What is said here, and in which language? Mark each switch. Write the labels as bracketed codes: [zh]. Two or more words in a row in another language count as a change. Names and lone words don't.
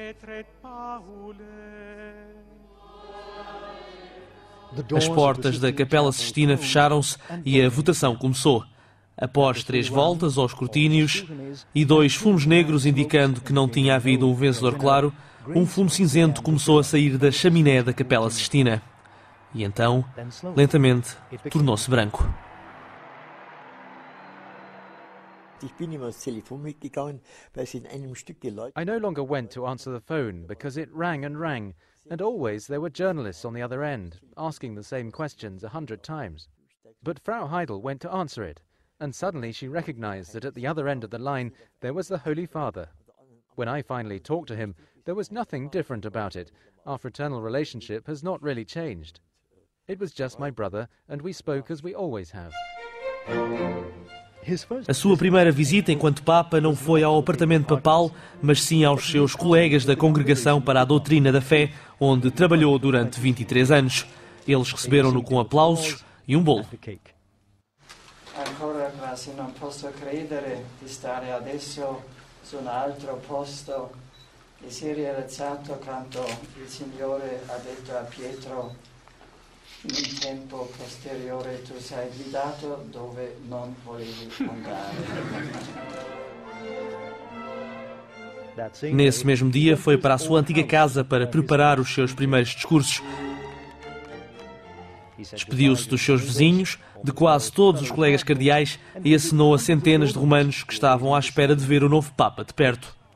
[pt] As portas da Capela Sistina fecharam-se e a votação começou. Após 3 voltas aos escrutínios e 2 fumos negros indicando que não tinha havido um vencedor claro, um fumo cinzento começou a sair da chaminé da Capela Sistina. E então, lentamente, tornou-se branco. [en] I no longer went to answer the phone because it rang, and always there were journalists on the other end, asking the same questions 100 times. But Frau Heidel went to answer it, and suddenly she recognized that at the other end of the line there was the Holy Father. When I finally talked to him, there was nothing different about it. Our fraternal relationship has not really changed. It was just my brother, and we spoke as we always have. [pt] A sua primeira visita enquanto Papa não foi ao apartamento papal, mas sim aos seus colegas da Congregação para a Doutrina da Fé, onde trabalhou durante 23 anos. Eles receberam-no com aplausos e um bolo. [it] Ancora quasi non posso credere di stare adesso su un altro posto e si è rialzato quando il Signore ha detto a Pietro: in tempo posteriore tu sei guidato dove non volevi andare. [pt] Nesse mesmo dia foi para a sua antiga casa para preparar os seus primeiros discursos. Despediu-se dos seus vizinhos, de quase todos os colegas cardeais e acenou a centenas de romanos que estavam à espera de ver o novo Papa de perto.